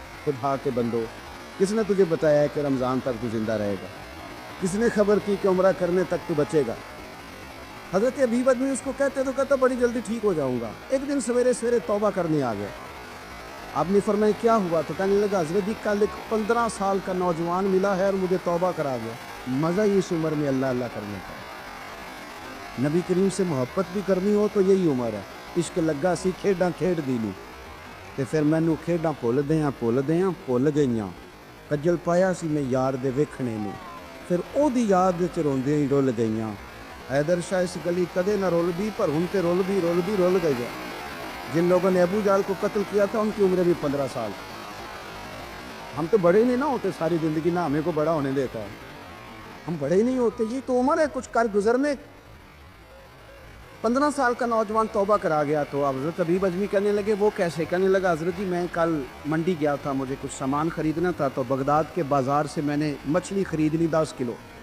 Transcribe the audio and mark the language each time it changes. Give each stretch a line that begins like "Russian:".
Urdu: خدا کے بندو, کس نے تجھے بتایا ہے کہ رمضان تک تو زندہ رہے گا؟ کس نے خبر کی کہ عمرہ کرنے تک تو بچے گا؟ حضرت ابیب ادمی اس کو کہتے تو کہتا بڑی جلدی ٹھیک ہو جاؤں گا. ایک دن سویرے سویرے توبہ کرنے آ گیا. آپ نے فرمایا کیا ہوا؟ تو کہنے لگا حضرت جی کل ایک 15 سال کا نوجوان ملا ہے اور مجھے توبہ کرا گیا. مزہ ہی اس عمر میں اللہ اللہ کرنے کا. نبی کریم سے محبت بھی کرنی ہو تو یہی عمر ہے.
Punjabi: عشق لگا سی کھیڈاں کھیڈ دی نو تے پھر مینوں کھیڈاں بھُل گئیاں. کجل پایا سی میں یار دے ویکھنے نو, پھر او دی یاد وچ روندیاں ہی رول گئیاں. حیدر شاہ اس گلی کدے نہ رول بھی, پر ہن تے رول گئی.
Urdu: جن لوگوں نے ابو جہل کو قتل کیا تھا ان کی عمریں بھی 15 سال. ہم تو بڑے نہیں نہ ہوتے ساری زندگی, نہ ہمیں کو بڑا ہونے دیتا ہے. ہم بڑے ہی نہیں ہوتے, یہ تو عمر ہے کچھ کر گزرنے. 15 سال کا نوجوان توبہ کرا گیا. تو حضرت ابیب ادمی کہنے لگے وہ کیسے؟ کہنے لگا حضرت جی میں کل منڈی گیا تھا, مجھے کچھ سامان خریدنا تھا, تو بغداد کے بازار سے میں نے مچھلی خرید لی 10 کلو.